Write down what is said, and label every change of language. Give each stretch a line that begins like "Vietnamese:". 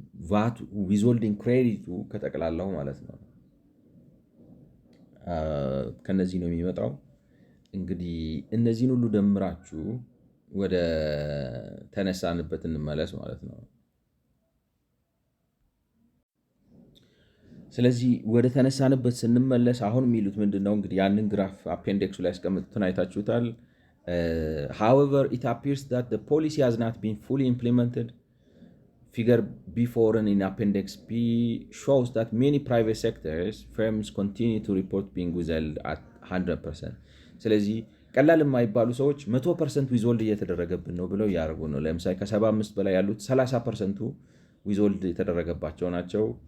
Amharic: ቫት ዊዝሆልዲንግ ክሬዲቱ ከጠቅላላው ማለት ነው። ከነዚህ ነው የሚመጣው። እንግዲህ እነዚህን ሁሉ ደምራችሁ ወደ ተነሳንበት እንመለስ ማለት ነው። ስለዚህ ወደ ተነሳንበት ስንመለስ አሁን የሚሉት ምንድን ነው? እንግዲህ ያንን ግራፍ አፔንዲክሱ ላይ ያስቀምጡትን አይታችሁታል።
English: however it appears that the policy has not been fully implemented. Figure B4 in Appendix B shows that many private sectors firms continue to report being withheld at 100%.
Amharic: ስለዚህ ቀላል የማይባሉ ሰዎች 100% ዊዝሆልድ እየተደረገብን ነው ብለው እያደረጉ ነው። ለምሳሌ ከ75 በላይ ያሉት 30%ቱ ዊዝሆልድ የተደረገባቸው ናቸው።